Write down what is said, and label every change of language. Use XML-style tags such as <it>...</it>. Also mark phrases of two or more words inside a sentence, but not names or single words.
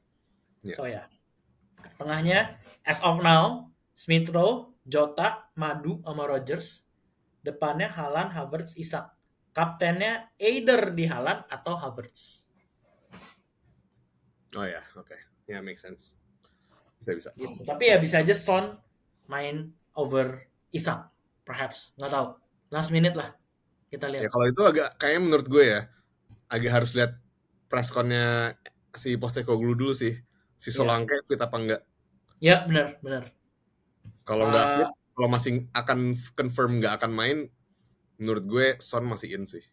<id>ya. So ya. Tengahnya</id> <en>as of now</en> <id>Smith Rowe, Jota, Madu sama Rodgers. Depannya Haaland, Havertz, Isak. Kaptennya either di Haaland atau Havertz. Oh ya, oke. Ya,</id> <en>make sense.</en> <id>Bisa. Gitu. Tapi ya bisa aja Son main over Isak. Perhaps. Nggak tahu.</id> <en>Last minute</en> <id>lah. Kita Ya lihat. kalau itu agak kayaknya menurut gue ya, agak harus lihat pressconnya si Postecoglou dulu sih. Si Iya. Solanke fit apa enggak. Ya benar. Kalau nggak fit, kalau masih akan confirm nggak akan main, menurut gue Son masih in sih.</id>